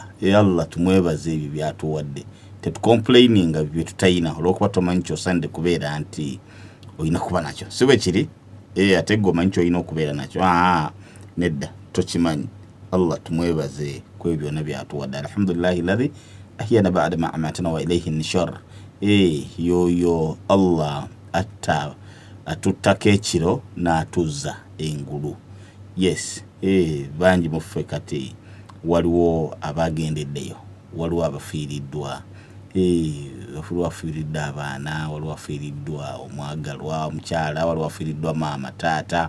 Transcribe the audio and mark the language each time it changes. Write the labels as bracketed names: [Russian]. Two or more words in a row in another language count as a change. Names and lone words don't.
[Ganda] Allah tumwebaze ebyo byatuwadde. Tetucomplaininga bye tutayina olw'okuba tumanyi kyosanidde kubeera nti oyina kuba nakyo. Si bwe kiri? Ate gwomanyi kyoyina okubeera nakyo. Nedda tokimanyi. Allah tumwebaze ku ebyo byonna byatuwadde. [Arabic] الحمد لله الذي أحيانا بعد ما أماتنا وإليه النشور. [Ganda] Yoyo Allah atuttako ekiro n'atuzza engulu. Yes, bangi muffe kati waliwo abagendeddeyo, waliwo abafiiriddwa, waliwo afiiriddwa abaana, waliwo afiiriddwa omwagalwa omukyala, waliwo afiiriddwa maama taata.